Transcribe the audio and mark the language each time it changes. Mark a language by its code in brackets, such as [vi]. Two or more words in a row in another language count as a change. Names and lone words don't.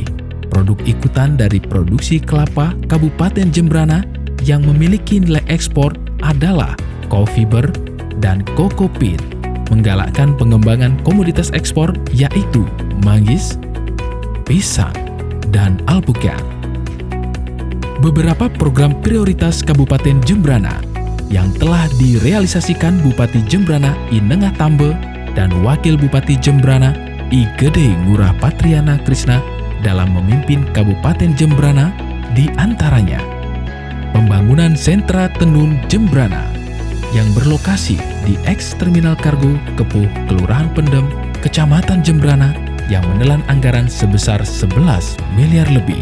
[id] Produk ikutan dari produksi kelapa Kabupaten Jembrana yang memiliki nilai ekspor adalah [en] coffee beer [id] dan [en] cocoa bean. [id] Menggalakkan pengembangan komoditas ekspor yaitu manggis, pisang, dan alpukat. Beberapa program prioritas Kabupaten Jembrana yang telah direalisasikan Bupati Jembrana I Nengah Tambe dan Wakil Bupati Jembrana I Gede Ngurah Patriana Krisna dalam memimpin Kabupaten Jembrana di antaranya pembangunan sentra tenun Jembrana yang berlokasi di eks-terminal kargo Kepuh, Kelurahan Pendem, Kecamatan Jembrana yang menelan anggaran sebesar 11 miliar lebih.